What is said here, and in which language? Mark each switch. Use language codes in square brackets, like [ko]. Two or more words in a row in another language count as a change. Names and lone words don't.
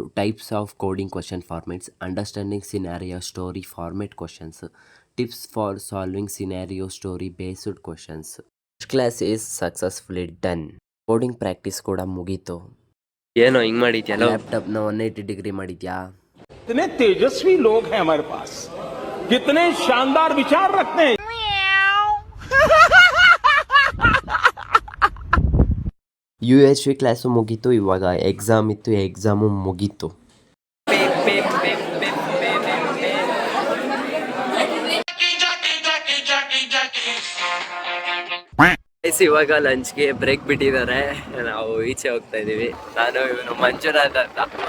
[en] Types of coding question formats, understanding scenario story format questions, tips for solving scenario story based questions. First class is successfully done. Coding practice [kn] ಕೂಡ ಮುಗೀತು. ಏನೋ ಹಿಂಗೆ ಮಾಡಿದ್ಯಾ? ಲ್ಯಾಪ್ಟಾಪ್ನ 180 ಡಿಗ್ರಿ ಮಾಡಿದ್ಯಾ? [hi] कितने तेजस्वी लोग हैं हमारे पास, कितने शानदार विचार रखते हैं. [kn] UHV ಕ್ಲಾಸು ಮುಗೀತು. ಇವಾಗ ಎಕ್ಸಾಮ್ ಇತ್ತು, ಎಕ್ಸಾಮು ಮುಗೀತು. ಇವಾಗ ಲಂಚ್ಗೆ ಬ್ರೇಕ್ ಬಿಟ್ಟಿದ್ದಾರೆ. ನಾವು ಈಚೆ ಹೋಗ್ತಾ ಇದ್ದೀವಿ. ನಾನು ಇವನು ಮಂಜುನಾಥ್ ಅಂತ.